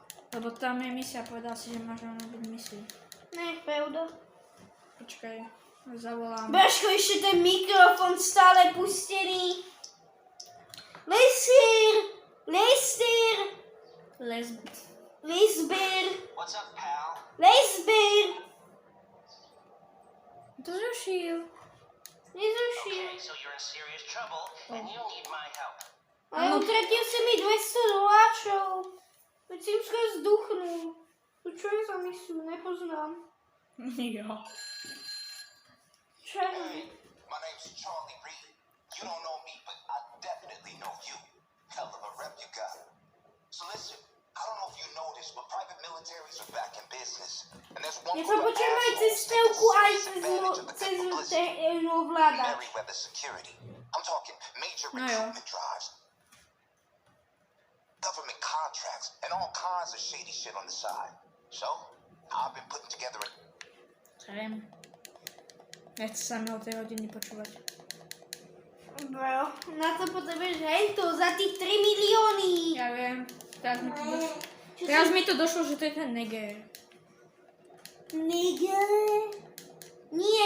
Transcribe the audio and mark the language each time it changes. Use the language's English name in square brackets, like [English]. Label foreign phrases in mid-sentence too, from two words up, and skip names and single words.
[Slovak] Lebo tam je misia, povedal si, že máš rovno byť misiu. Ne, pravda. Počkaj, zavolám. Braško, ešte ten mikrofón stále pustený. Lester! Lesber! [English] What's up, pal? [Slovak] Lesber! To zrušil. Nezrušil. [English] Okay, so you're in serious trouble and you need my help. [Slovak] Ale utratil si mi $200. Veď si už skoro zduchnul. To čo je za misiu? Nepoznám. Jo. Čo? [English] Hey, my name's Charlie Reed. You don't know me, but I definitely know you. Hell of a rep you got. So listen, I don't know if you know this, but private militaries are back in business. And there's one [Slovak] Ja sa [English] group of [Slovak] počujem aj cez [English] assholes [Slovak] strelku, [English] taking [Slovak] aj [English] serious advantage of the [Slovak] cez [English] good publicity. [Slovak] ovládač. [English] Merryweather Security. I'm talking major No, yeah. recruitment drives, government contracts, and all kinds of shady shit on the side. So, I've been putting together a... [Slovak] Viem. Nechce sa mi o tej hodiny počúvať. Bro, na to potrebuješ hento za tých 3 milióny. Ja viem. Teraz mi to došlo, že to je ten Neger. Nigel? Nie.